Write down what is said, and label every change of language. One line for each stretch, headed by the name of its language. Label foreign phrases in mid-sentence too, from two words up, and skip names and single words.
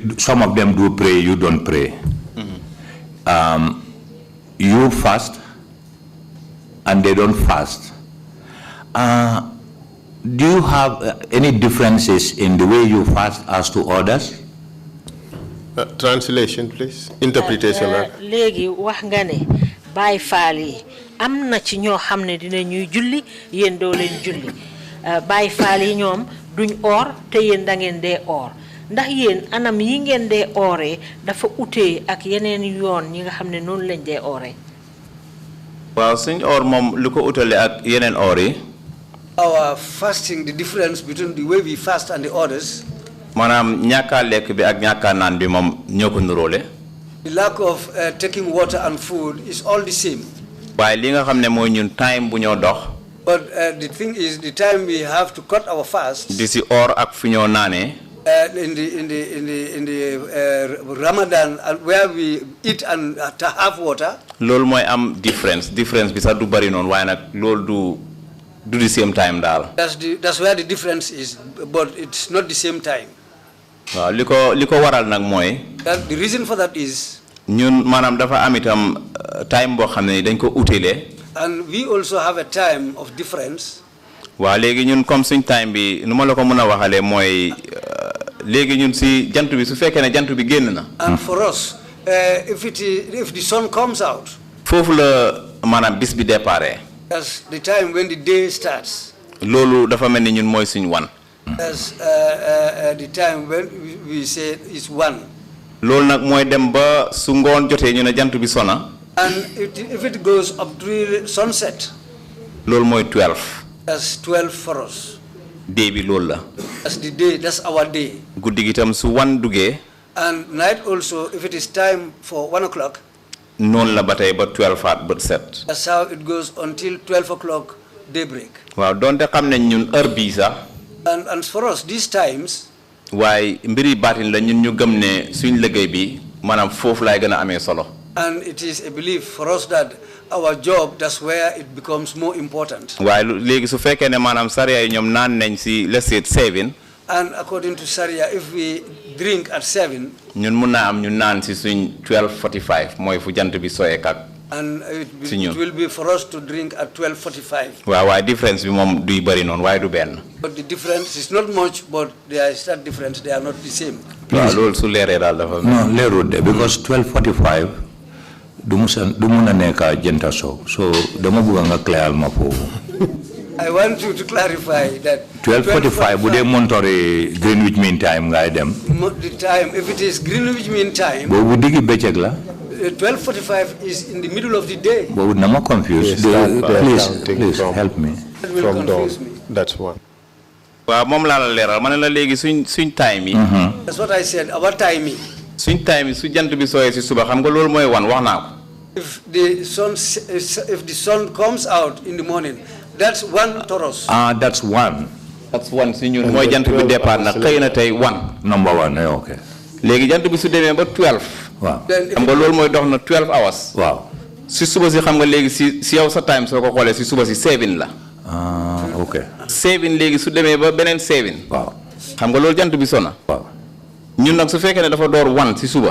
English: Some of them do pray, you don't pray. You fast and they don't fast. do you have any differences in the way you fast as to others? Translation, please. Interpretation.
Wolof: Legi wax nga ne Baay Faal yi am na ci ñoo xam ne dina ñuy julli yéen doo leen julli Baay Faal yi ñoom duñ or te yéen da ngeen dee or ndax yéen anam yi ngeen dee ooree dafa utee ak yeneen yoon ñi nga xam ne noonu lañ dee ooree. waaw suñ or moom lu ko utale ak yeneen or yi.
English: Our fasting, the difference between the way we fast and the others.
Wolof: maanaam ñàkkaa lekk bi ak ñàkkaa naan bi moom ñoo ko nuróole.
English: The lack of taking water and food is all the same.
Wolof: waaye li nga xam ne mooy ñun time bu ñoo dox.
English: But the thing is, the time we have to cut our fast.
Wolof: di si or ak fi ñoo naanee.
English: In the Ramadan, where we eat and have water.
Wolof: loolu mooy am difference bi sax du bari noonu waaye nag loolu du
English: the same time
Wolof: daal.
English: That's where the difference is, but it's not the same time.
Wolof: waaw li ko waral nag mooy.
English: The reason for that is.
Wolof: ñun maanaam dafa am itam time boo xam ne dañ ko utile.
English: And we also have a time of difference.
Wolof: waaw léegi ñun comme suñ time bi nu ma la ko mën a waxalee mooy léegi ñun si jant bi su fekkee ne jant bi génn na.
English: And for us, if the sun comes out.
Wolof: foofu la maanaam bis bi déparé.
English: That's the time when the day starts.
Wolof: loolu dafa mel ni ñun mooy suñ wan.
English: That's the time when we say it's one.
Wolof: loolu nag mooy dem ba su ngoon jotee ñu ne jant bi sona.
English: And if it goes up to sunset.
Wolof: loolu mooy 12.
English: That's 12 for us.
Wolof: day bi loolu la.
English: That's the day. That's our day.
Wolof: guddi gi tam su wan duggee.
English: And night also, if it is time for 1 o'clock.
Wolof: noonu la ba tey ba 12 at bët set.
English: That's how it goes until 12 o'clock daybreak.
Wolof: waaw donte xam nañ ñun heure bii sax.
English: And for us, these times.
Wolof: waaye mbiri baatin la ñun ñu gëm ne suñ liggéey bi maanaam foofu laay gën a amee solo.
English: And it is a belief for us that our job, that's where it becomes more important.
Wolof: waaye léegi su fekkee ne maanaam sariya yi ñoom naan nañ si
English: let's say
Wolof: 7.
English: And according to Sharia, if we drink at 7.
Wolof: ñun mun naa am ñu naan si suñ 12:45 mooy fu jant bi sooyee kak.
English: And it will be for us to drink at 12:45.
Wolof: waaw waaye différence bi moom duy bëri noonu waaye du benn.
English: But the difference is not much, but there is that difference. They are not the same.
Wolof: waaw loolu su leeree daal dafa. non leerul de because 12:45 du mun a nekk jënta so dama bëgg nga clairal ma foofu.
English: I want you to clarify that.
Wolof: 12:45 bu dee montori Greenwich Mean Time ngay dem.
English: The time, if it is Greenwich Mean Time.
Wolof: boobu diggi bëccëg la.
English: 12:45 is in the middle of the day.
Wolof: boobu na ma confused.
English: please help me. That will confuse me. That's one.
Wolof: waaw moom laa la leeral ma ne la léegi suñ time yi.
English: That's what I said. Our timing.
Wolof: suñ time yi su jant bi sooyee si suba xam nga loolu mooy wan wax naa ko.
English: If the sun comes out in the morning, that's one Taurus. That's one. That's one
Wolof: si ñun mooy jant bi départ na xëy na tey one.
English: number one okay.
Wolof: léegi jant bi su demee ba 12. waaw xam nga loolu mooy dox na 12 hours. waaw si suba si xam nga léegi si yow sa time soo ko xoolee si suba si 7 la. ok. 7 léegi su demee ba beneen 7. waaw xam nga loolu jant bi sona. waaw ñun nag su fekkee ne dafa door 1 si suba.